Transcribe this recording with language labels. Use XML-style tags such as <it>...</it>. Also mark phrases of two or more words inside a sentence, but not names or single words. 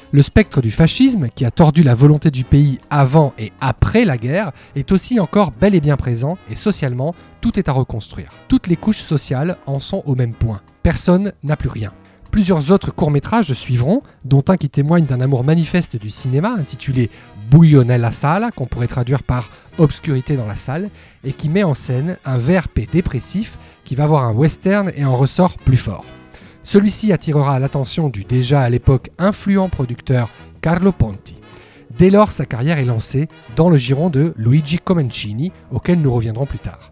<fr>Le spectre du fascisme, qui a tordu la volonté du pays avant et après la guerre, est aussi encore bel et bien présent et socialement, tout est à reconstruire. Toutes les couches sociales en sont au même point. Personne n'a plus rien. Plusieurs autres courts-métrages suivront, dont un qui témoigne d'un amour manifeste du cinéma intitulé Buio nella sala, qu'on pourrait traduire par Obscurité dans la salle, et qui met en scène un VRP dépressif qui va voir un western et en ressort plus fort. Celui-ci attirera l'attention du déjà à l'époque influent producteur Carlo Ponti. Dès lors, sa carrière est lancée dans le giron de Luigi Comencini, auquel nous reviendrons plus tard.</fr>